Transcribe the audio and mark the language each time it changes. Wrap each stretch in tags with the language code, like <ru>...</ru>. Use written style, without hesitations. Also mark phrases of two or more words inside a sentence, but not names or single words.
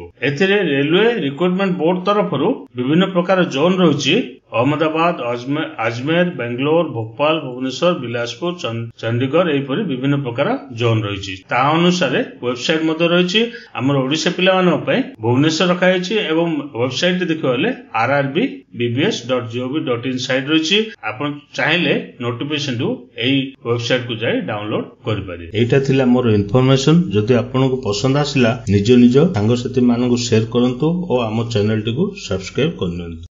<or>ଏଥିରେ ରେଲୱେ ରିକ୍ରୁଟମେଣ୍ଟ ବୋର୍ଡ ତରଫରୁ ବିଭିନ୍ନ ପ୍ରକାର ଜୋନ୍ ରହିଛି। ଅହମ୍ମଦାବାଦ, ଆଜମେର, ବେଙ୍ଗଲୋର, ଭୋପାଳ, ଭୁବନେଶ୍ୱର, ବିଳାସପୁର, ଚଣ୍ଡିଗଡ଼ ଏହିପରି ବିଭିନ୍ନ ପ୍ରକାର ଜୋନ୍ ରହିଛି। ତା ଅନୁସାରେ ୱେବସାଇଟ ମଧ୍ୟ ରହିଛି। ଆମର ଓଡ଼ିଶା ପିଲାମାନଙ୍କ ପାଇଁ ଭୁବନେଶ୍ୱର ରଖାଯାଇଛି ଏବଂ ୱେବସାଇଟ ଦେଖିବାକୁ ଗଲେ rrbbbs.gov.in ସାଇଟ୍ ରହିଛି। ଆପଣ ଚାହିଁଲେ ନୋଟିଫିକେସନକୁ ଏହି ୱେବସାଇଟକୁ ଯାଇ ଡାଉନଲୋଡ କରିପାରିବେ। ଏଇଟା ଥିଲା ମୋର ଇନଫର୍ମେସନ। ଯଦି ଆପଣଙ୍କୁ ପସନ୍ଦ ଆସିଲା ନିଜ ସାଙ୍ଗସାଥୀ ମାନଙ୍କୁ ସେୟାର କରନ୍ତୁ ଓ ଆମ ଚ୍ୟାନେଲଟିକୁ ସବସ୍କ୍ରାଇବ କରିନିଅନ୍ତୁ।</or>